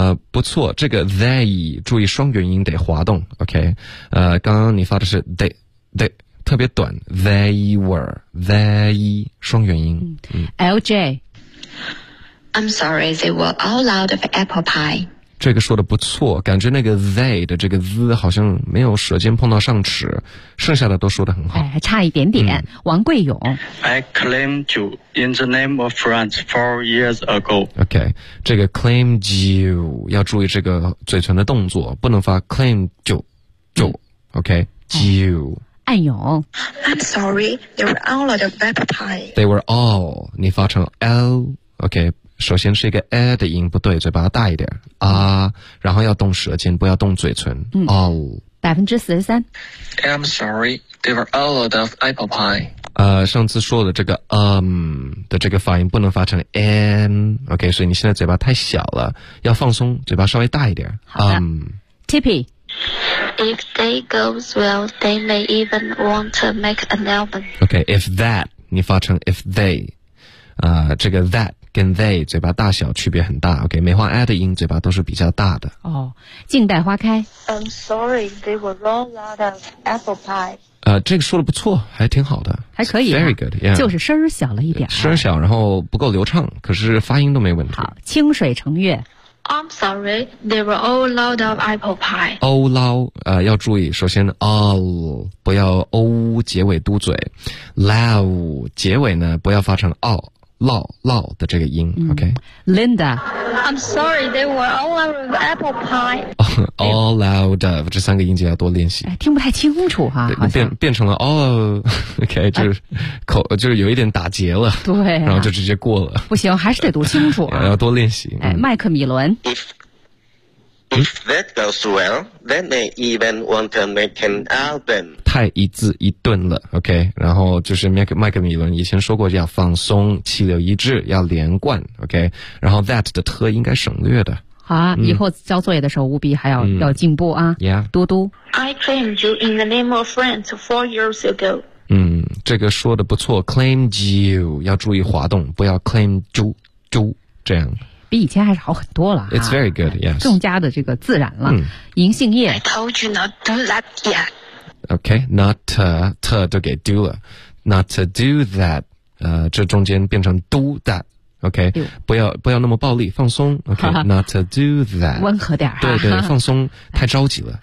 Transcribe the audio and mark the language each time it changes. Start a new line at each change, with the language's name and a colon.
Chinese: 不错这个 they, 注意双元音得滑动 ,ok, 刚刚你发的是 they, 特别短 they were, 双元音。 LJ,
English: I'm sorry, they were all out of apple pie.
Chinese: 这个说的不错感觉那个 they 的这个 z 好像没有舌尖碰到上齿剩下的都说得很好。哎、还差一点点、王贵勇。
English: I claimed you. In the name of France 4 years ago.
Chinese: OK, 这个 claimed you, 要注意这个嘴唇的动作不能发 claimed you, OK, you. 暗涌
English: I'm sorry, they were all out of apple pie.
Chinese: They were all, 你发成 L, OK, 首先是一个 A 的音不对嘴巴大一点 A, 然后要动舌尖不要动嘴唇 all. 43%。
English: I'm sorry, they were all out of apple pie.
Chinese: 上次说的这个的这个发音不能发成 OK, 所以你现在嘴巴太小了要放松嘴巴稍微大一点好的 Tippy
English: If they goes well they may even want to make an album
Chinese: OK, if that 你发成 if they 这个 that 跟 they 嘴巴大小区别很大 OK, 梅花 add 音嘴巴都是比较大的哦，静待花开
English: I'm sorry they were all out of apple pie
Chinese: 这个说的不错还挺好的还可以、
English: Very good, yeah.
Chinese: 就是声儿小了一点声儿小然后不够流畅可是发音都没问题好清水成月
English: I'm sorry they were all out of apple pie
Chinese: all low, 要注意首先 all 不要 o 结尾嘟嘴 low 结尾呢不要发成 all low 的这个音、OK Linda
English: I'm sorry they were all out of apple pie
Chinese: all out of 这三个音节要多练习、哎、听不太清楚哈、变成了 all OK 就是、口就是有一点打结了对、然后就直接过了不行还是得读清楚、要多练习、麦克米伦
English: if that goes well they may even want to make an album
Chinese: 太一字一顿了 OK 然后就是麦克米伦以前说过要放松气流一致要连贯 OK 然后 that 的特应该省略的好啊、以后交作业的时候务必还要、要进步啊、
English: yeah.
Chinese: 嘟嘟
English: I claimed you in the name of France 4 years ago
Chinese: 这个说的不错 claimed you 要注意滑动不要 claimed you 这样比以前还是好很多了、
English: It's very good, yes
Chinese: 更加的这个自然了、银杏叶
English: I told you not to do that yet
Chinese: OK, not to 都给 do 了 not to do that 这中间变成 do that OK 不要那么暴力放松 OK, not to do that 温和点、对对放松太着急了